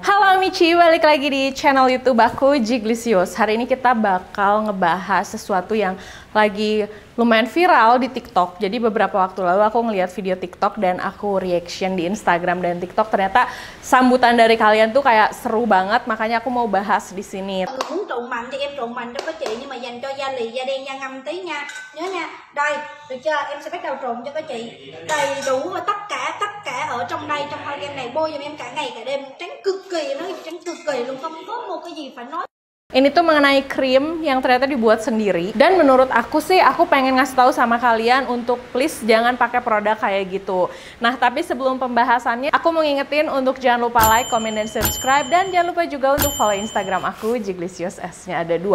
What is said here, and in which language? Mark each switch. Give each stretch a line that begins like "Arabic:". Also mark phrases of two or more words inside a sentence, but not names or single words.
Indonesian: Halo Michi, balik lagi di channel YouTube aku Jiglisius. Hari ini kita bakal ngebahas sesuatu yang lagi lumayan viral di TikTok. Jadi beberapa waktu lalu aku ngeliat video TikTok dan aku reaction di Instagram dan TikTok. Ternyata sambutan dari kalian tuh kayak seru banget, makanya aku mau bahas di sini.
Vietnamese: Muốn trộn mặn thì em trộn mặn cho các chị, nhưng mà dành cho da lì, da đen, da ngâm tí nha. Nhớ nha. Đây, được chưa? Em sẽ bắt đầu trộn cho các chị. Đầy đủ và tất cả ở trong đây, trong hoa kem này bôi giùm em cả ngày cả đêm. Trắng cực kỳ, nó trắng cực kỳ luôn, không có một cái gì phải nói.
Indonesian: Ini tuh mengenai krim yang ternyata dibuat sendiri. Dan menurut aku sih, aku pengen ngasih tahu sama kalian untuk please jangan pakai produk kayak gitu. Nah, tapi sebelum pembahasannya, aku mau ngingetin untuk jangan lupa
English: like, comment,
Indonesian: dan subscribe. Dan jangan lupa juga untuk follow Instagram aku, Jiglisius, S-nya ada 2.